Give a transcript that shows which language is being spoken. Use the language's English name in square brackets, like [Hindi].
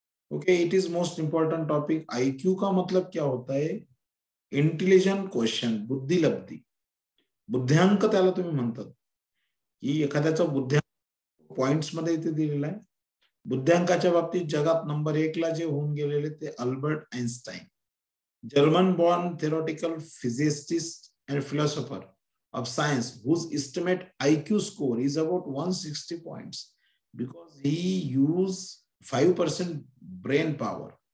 [English] Okay, it is most important topic. [Hindi] IQ का मतलब क्या होता है? इंटेलिजंट क्वेश्चन, बुद्धी लब्धी. [Marathi] बुद्ध्यांक त्याला तुम्ही म्हणतात की एखाद्याचा बुद्ध्यांक पॉइंट्स मध्ये इथे दिलेला आहे. बुद्ध्यांकाच्या बाबतीत जगात नंबर 1 ला जे होऊन गेलेले ते Albert Einstein, [English] German born theoretical physicist and philosopher of science whose estimate IQ score is about 160 points because he used 5% brain power.